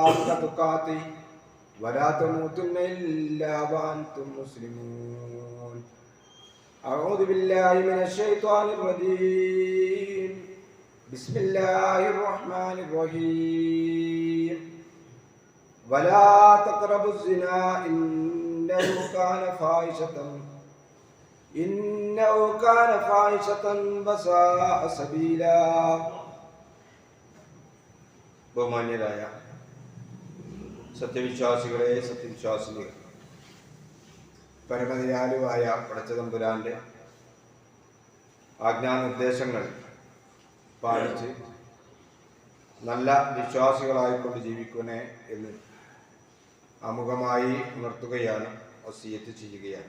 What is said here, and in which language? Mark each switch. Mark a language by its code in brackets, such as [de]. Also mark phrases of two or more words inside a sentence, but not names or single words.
[ar] حق تقاته ولا تموتن إلا وأنتم مسلمون أعوذ بالله من الشيطان الرجيم بسم الله الرحمن الرحيم ولا تقربوا الزنا إنه كان فاحشة وساء سبيلا. [ml] ബഹുമാന്യരായ സത്യവിശ്വാസികളെ, സത്യവിശ്വാസികളെ, പരമദയാലുവായ പടച്ചതമ്പുരാന്റെ ആജ്ഞാനിർദ്ദേശങ്ങൾ പാലിച്ച് നല്ല വിശ്വാസികളായിക്കൊണ്ട് ജീവിക്കണേ എന്ന് ആമുഖമായി ഉണർത്തുകയാണ്, വസിയത്ത് ചെയ്യുകയാണ്.